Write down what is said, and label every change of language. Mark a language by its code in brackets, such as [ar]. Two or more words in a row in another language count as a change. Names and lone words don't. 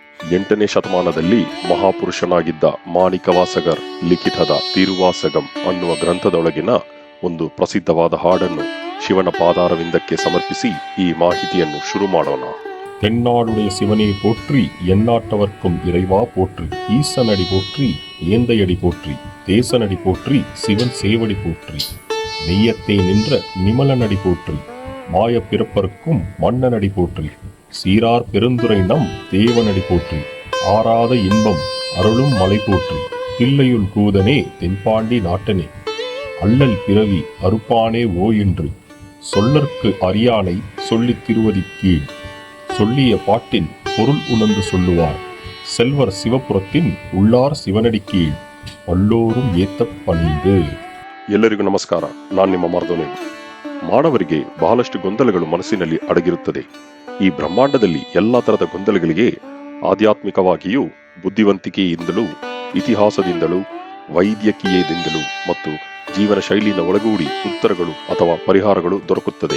[kn] 8ನೇ ಶತಮಾನದಲ್ಲಿ ಮಹಾಪುರುಷನಾಗಿದ್ದ ಮಾಣಿಕವಾಸಗರ್ ಲಿಖಿತದ ತಿರುವಾಸಗಂ ಅನ್ನುವ ಗ್ರಂಥದೊಳಗಿನ ಒಂದು ಪ್ರಸಿದ್ಧವಾದ ಹಾಡನ್ನು ಶಿವನ ಪಾದಾರವಿಂದಕ್ಕೆ ಸಮರ್ಪಿಸಿ ಈ ಮಾಹಿತಿಯನ್ನು ಶುರು ಮಾಡೋಣ. [ta] தென்னாடுடைய சிவனே போற்றி, எந்நாட்டவர்க்கும் இறைவா போற்றி, ஈசனடி போற்றி, ஏந்தையடி போற்றி, தேசனடி போற்றி, சிவன் சேவடி போற்றி, நெய்யத்தே நின்ற நிமலனடி போற்றி, மாய பிறப்பருக்கும் மன்னனடி போற்றி, சீரார் பெருந்துரை நம் தேவனடி போற்றி, ஆறாத இன்பம் அருளும் மலை போற்றி, தில்லையுள் கூதனே தென்பாண்டி நாட்டனே, அல்லல் பிறவி அறுப்பானே ஓ என்று சொல்லற்கு அறியானை சொல்லித் திருவதி கீழ் சொல்லிய பாட்டின் பொருள் உணர்ந்து சொல்லுவார் செல்வர் சிவபுரத்தின் உள்ளார் சிவನಡಿ கீழ் அல்லோரு ஏத்த பணிந்து. [kn] ಎಲ್ಲರಿಗೂ ನಮಸ್ಕಾರ. ನಾನು ನಿಮ್ಮ ಮಾರ್ದೋನೇವು. ಮಾನವರಿಗೆ ಬಹಳಷ್ಟು ಗೊಂದಲಗಳು ಮನಸ್ಸಿನಲ್ಲಿ ಅಡಗಿರುತ್ತದೆ. ಈ ಬ್ರಹ್ಮಾಂಡದಲ್ಲಿ ಎಲ್ಲ ತರದ ಗೊಂದಲಗಳಿಗೆ ಆಧ್ಯಾತ್ಮಿಕವಾಗಿಯೂ ಬುದ್ಧಿವಂತಿಕೆಯಿಂದಲೂ ಇತಿಹಾಸದಿಂದಲೂ ವೈದ್ಯಕೀಯದಿಂದಲೂ ಮತ್ತು ಜೀವನ ಶೈಲಿನ ಒಳಗೂಡಿ ಉತ್ತರಗಳು ಅಥವಾ ಪರಿಹಾರಗಳು ದೊರಕುತ್ತದೆ.